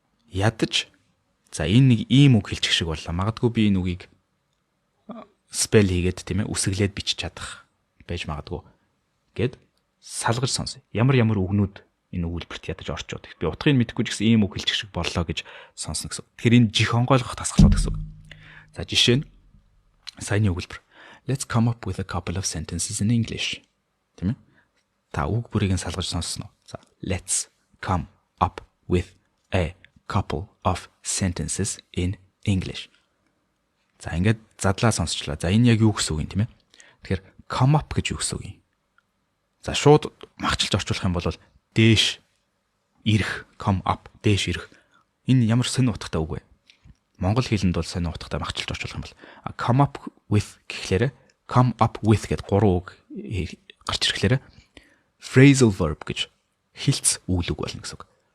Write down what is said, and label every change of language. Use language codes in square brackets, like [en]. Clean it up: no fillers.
[mn] ядаж за энэ нэг ийм үг хэлчих шиг боллоо. Магадгүй би энэ үгийг спел хийгээд тийм ээ үсэглээд бичиж чадах байж магадгүй гэд салгаж сонс. Ямар үгнүүд энэ өгүүлбэрт ядаж орчод. Би утгыг мэдэхгүй ч гэсэн ийм үг хэлчих шиг боллоо гэж сонсно гэсэн. Тэгэхээр энэ жих онгойлгох тасгалууд гэсэн. За жишээ нь саяны өгүүлбэр. [en] Let's come up with a couple of sentences in English. [mn] Тийм ээ. Та үг бүрийг нь салгаж сонссноо. [en] За let's come up with a couple of sentences in English. [mn] За ингээд задлаа сонсчлаа. За энэ яг юу гэсэн үг юм тийм ээ. Тэгэхээр come up гэж юу гэсэн үг юм. За шууд магчилж орчуулах юм бол дээш ирэх, come up, дээш ирэх. Энэ ямар сонир утгатай үг вэ? Монгол хэлэнд бол сонир утгатай магчилж орчуулах юм бол [en] come up with [mn] гэхлээрэ come up with гэд гурван үг гарч ирэхлээрэ phrasal verb гэж хилц үйл үг болно гэсэн үг.